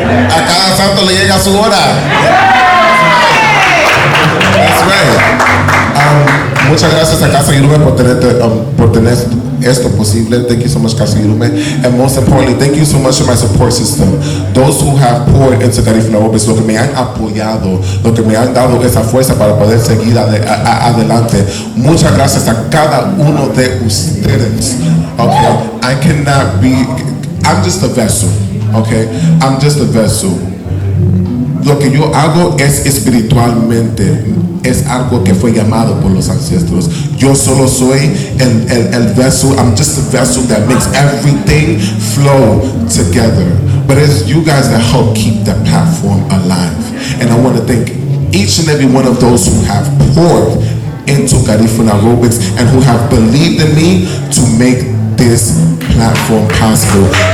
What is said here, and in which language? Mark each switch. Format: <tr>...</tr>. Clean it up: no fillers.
<es>A cada santo le llega su hora.</es> <en>That's right.</en> <es>Muchas gracias a Casa Yurumein por tener esto posible.</es> <en>Thank you so much, Casa Yurumein. And most importantly, thank you so much to my support system. Those who have poured into Garifunarobics,</en> <es>lo que me han apoyado, lo que me han dado esa fuerza para poder seguir adelante. Muchas gracias a cada uno de ustedes.</es> <en>Okay, I'm just a vessel. Okay, I'm just a vessel.</en> <es>Lo que yo hago es espiritualmente, es algo que fue llamado por los ancestros. Yo solo soy el vessel.</es> <en>I'm just a vessel that makes everything flow together. But it's you guys that help keep the platform alive. And I want to thank each and every one of those who have poured into Garifunarobics and who have believed in me to make this platform possible.</en>